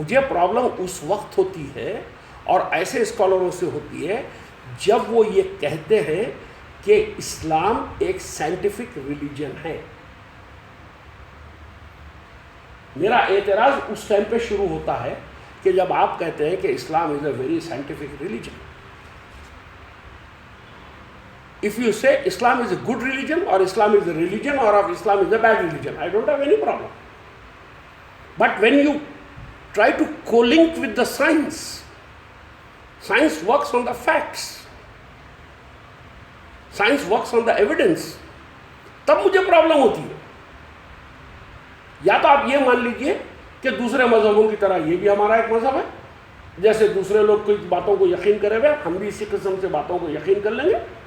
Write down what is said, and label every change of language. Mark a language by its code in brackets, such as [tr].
[ur] مجھے پرابلم اس وقت ہوتی ہے اور ایسے اسکالروں سے ہوتی ہے جب وہ یہ کہتے ہیں کہ اسلام ایک سائنٹیفک ریلیجن ہے. میرا اعتراض اس ٹائم پہ شروع ہوتا ہے کہ جب آپ کہتے ہیں کہ [en] Islam is a very scientific religion. If you say Islam is a good religion or Islam is a religion or Islam is a bad religion, I don't have any problem. But when you try to co-link with the science, science works on the facts, science works on the evidence, [ur] تب مجھے problem ہوتی ہے. یا تو آپ یہ مان لیجئے کہ دوسرے مذہبوں کی طرح یہ بھی ہمارا ایک مذہب ہے، جیسے دوسرے لوگ کوئی باتوں کو یقین کرے ہوئے ہم بھی اسی قسم سے باتوں کو یقین کر لیں گے.